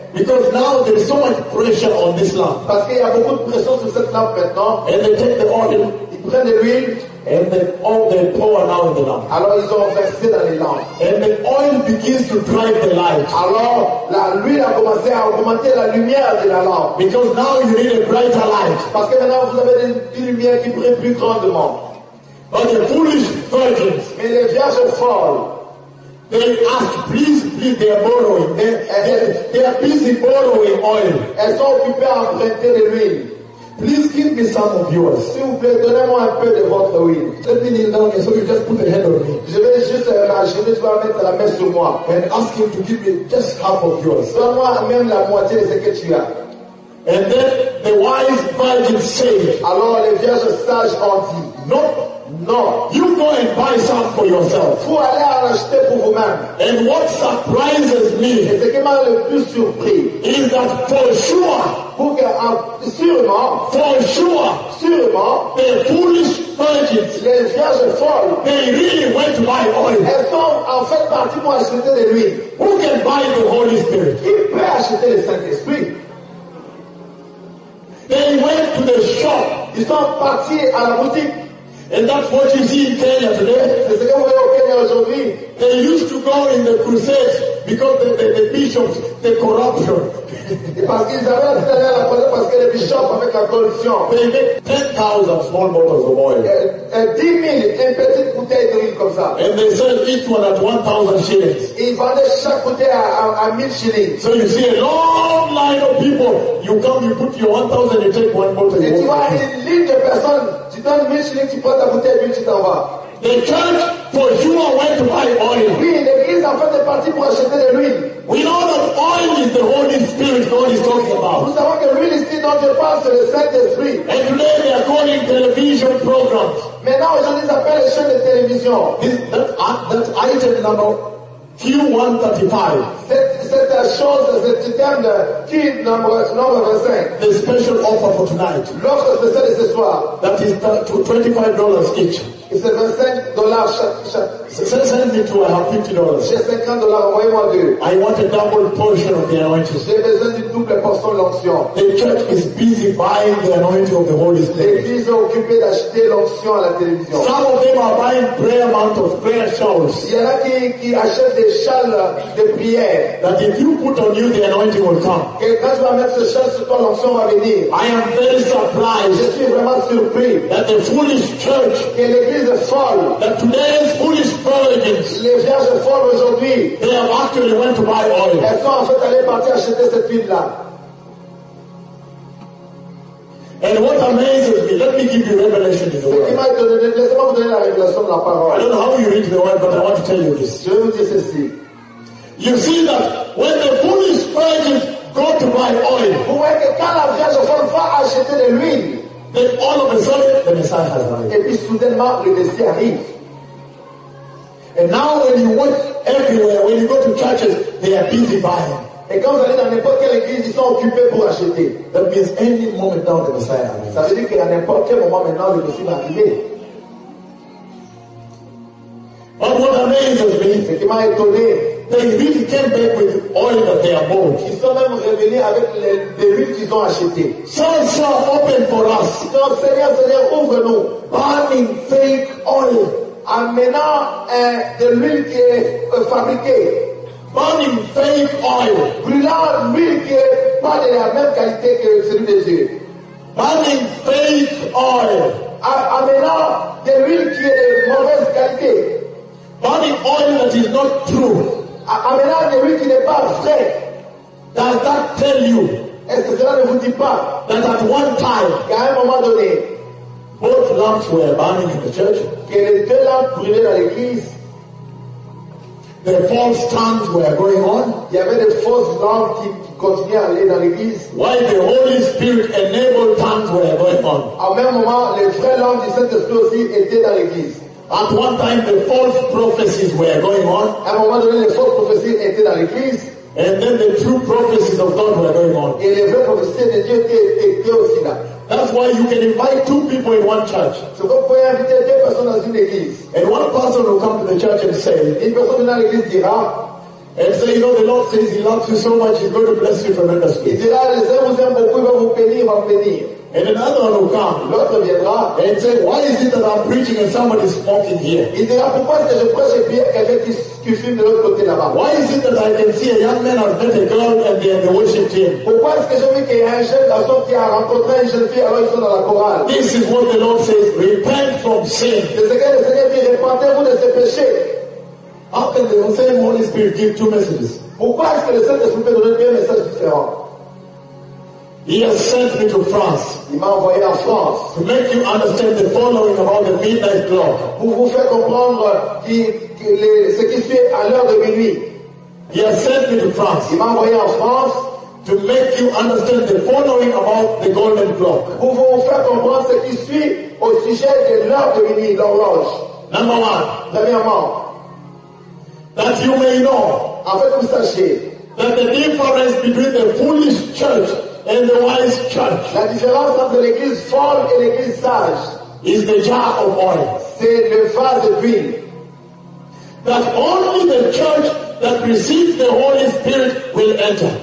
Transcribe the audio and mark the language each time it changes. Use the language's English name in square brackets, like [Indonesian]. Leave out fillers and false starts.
[English] Because now there is so much pressure on this lamp. [French] Parce qu'il y a beaucoup de pression sur cette lampe maintenant. [English] And they take the oil. [French] Ils prennent l'huile. [English] And then all the power now in the lamp. [French] Alors ils ont versé dans les lampes. [English] And the oil begins to drive the light. [French] Alors l'huile a commencé à augmenter la lumière de la lampe. [English] Because now you need a brighter light. [French] Parce que maintenant vous avez une lumière qui brille plus grandement. [English] But the foolish virgins. [French] Mais les vierges folles. [English] They ask, please, they are borrowing. They are busy borrowing oil. [French] Elles sont occupées à emprunter de l'huile. [English] Please give me some of yours. [French] S'il vous plaît, donnez-moi un peu de votre huile. [English] Let me kneel down, so you just put a hand on me. [French] Je vais juste imaginer, tu vas mettre la main sur moi. [English] And ask him to give me just half of yours. [French] Donne-moi même la moitié de ce que tu as. [English] And then the wise virgin said. [French] Alors les vierges sages ont dit. [English] Nope. No, you go and buy some for yourself. [French] Vous allez en acheter pour vous-même. [English] And what surprises me, [French] et ce qui m'a le plus surpris, [English] is that for sure, [French] sûrement, [English] the foolish virgins, [French] les vierges folles, [English] they really went to buy oil. [French] Elles sont en fait parties pour acheter de l'huile. [English] Who can buy the Holy Spirit? [French] Qui peut acheter le Saint-Esprit? [English] They went to the shop. [French] Ils sont partis à la boutique. [English] And that's what you see in Kenya today. [French] C'est ce que vous voyez au Kenya aujourd'hui. [English] They used to go in the crusades because the bishops, the corruption. [French] Parce qu'ils avaient tout à l'heure la parole parce que les bishops avec la corruption. [English] They make 10,000 small bottles of oil. [French] Et 10,000, une petite bouteille d'huile comme ça. [English] And they sell each one at 1,000 shillings. [French] Ils vendaient chaque bouteille à 1,000 shillings. [English] So you see a long line of people. You come, you put your 1,000 and take one bottle. [French] Et tu vois une ligne de personnes. Tu donnes 1,000 shillings, tu prends ta bouteille d'huile, tu t'en vas. [English] The church for sure went to buy oil. [French] Oui, l'église a fait des parties pour acheter de l'huile. [English] We know that oil is the Holy Spirit God is talking about. [French] Nous savons que l'huile ici dont Dieu parle, c'est le Saint-Esprit. [English] And today they are calling television programs. [French] Maintenant, aujourd'hui, ils appellent les chaînes de télévision. [English] That's item number Q135. [French] C'est la chose, c'est le terme de Q95. [English] The special offer for tonight. [French] L'offre spéciale ce soir. [English] That is $25 each. [French] C'est $25 chaque. [English] Send me to, I have $50. [French] J'ai $50, envoyez-moi deux. [English] I want a double portion of the anointing. [French] J'ai besoin d'une double portion de l'onction. [English] The church is busy buying the anointing of the Holy Spirit. [French] L'église est occupée d'acheter l'onction à la télévision. [English] Some of them are buying prayer mantles, prayer shawls. [French] Il y en a qui achètent des châles de prière. [English] That if you put on you, the anointing will come. [French] Et quand tu vas mettre ce châle sur toi, l'onction va venir. [English] I am very surprised. [French] Je suis vraiment surpris. [English] That the foolish church. That today's foolish virgins, [French] les vierges folles aujourd'hui, [English] they have actually went to buy oil. [French] Elles sont en fait allées partir acheter cette huile-là. [English] And what amazes me, let me give you revelation in the word. [French] Laissez-moi vous donner la révélation de la parole. [English] I don't know how you read the word, but I want to tell you this. [French] Je vous dis ceci. [English] You see that when the foolish virgins go to buy oil, [French] vous voyez que quand la vierge folle va acheter de l'huile, [English] then all of a sudden, the Messiah has arrived. [French] Et puis soudainement, le Messie arrive. [English] And now when you watch everywhere, when you go to churches, they are busy buying. [French] Et quand vous allez dans n'importe quelle église, ils sont occupés pour acheter. [English] That means any moment now the Messiah arrives. [French] Ça veut dire qu'à n'importe quel moment maintenant, le Messie va arriver. [English] But what amazes me, [French] ce qui m'a étonné, [English] they really came back with oil that they have bought. [French] Ils sont même revenus avec les huiles qu'ils ont achetées. [English] So open for us. [French] Donc, Seigneur, Seigneur, ouvre-nous. [English] Burning fake oil. [French] Amenant de l'huile qui est fabriquée. [English] Burning fake oil. [French] Brûlant l'huile qui n'est pas de la même qualité que celui des yeux. [English] Burning fake oil. [French] Amenant de l'huile qui est de mauvaise qualité. [English] Burning oil that is not true. [French] Amenant de l'huile qui n'est pas vraie. [English] Does that tell you? [French] Est-ce que cela ne vous dit pas? [English] That at one time, [French] qu'à un moment donné, [English] both lamps were burning in the church. [French] Que les deux lampes brûlaient dans l'église. [English] The false tongues were going on. [French] Il y avait des fausses langues qui continuaient à aller dans l'église. [English] While the Holy Spirit enabled tongues were going on. [French] À un même moment, les vraies langues du Saint-Esprit aussi étaient dans l'église. [English] At one time, the false prophecies were going on. [French] À un moment donné, les fausses prophéties étaient dans l'église. [English] And then the true prophecies of God were going on. [French] Et les vraies prophéties de Dieu étaient aussi là. [English] That's why you can invite two people in one church. [French] C'est pourquoi vous pouvez inviter deux personnes dans une église. [English] And one person will come to the church and say, [French] une personne dans l'église dira, [English] and say, you know, the Lord says he loves you so much, he's going to bless you tremendously. [French] Il dira, les uns vous aiment beaucoup, il va vous bénir, il va vous bénir. [English] And another one will come. [French] L'autre viendra. [English] And say, why is it that I'm preaching and somebody is smoking here? [French] Il dira, pourquoi est-ce que je prêche et puis quelqu'un qui fume de l'autre côté là-bas? [English] Why is it that I can see a young man or a girl and they are in the worship team? [French] Pourquoi est-ce que je vois qu'il y a un jeune garçon qui a rencontré une jeune fille alors ils sont dans la chorale? [English] This is what the Lord says, repent from sin. [French] C'est ce que le Seigneur dit, repentez-vous de ces péchés. [English] How can the same Holy Spirit give two messages? [French] Pourquoi est-ce que le Saint-Esprit peut donner deux messages différents? [English] He has sent me to France. [French] Il m'a envoyé en France. [English] To make you understand the following about the midnight clock. [French] Pour vous faire comprendre ce qui se fait à l'heure de minuit. [English] He has sent me to France. [French] Il m'a envoyé en France. [English] To make you understand the following about the golden clock. [French] Pour vous faire comprendre ce qui se fait au sujet de l'heure de minuit, l'horloge. [English] Number one. [French] Premièrement. [English] That you may know. [French] Afin que vous sachiez. [English] That the difference between the foolish church and the wise church. [French] La différence entre l'église folle et l'église sage [English] is the jar of oil. [French] C'est le vase de huile. [English] That only the church that receives the Holy Spirit will enter.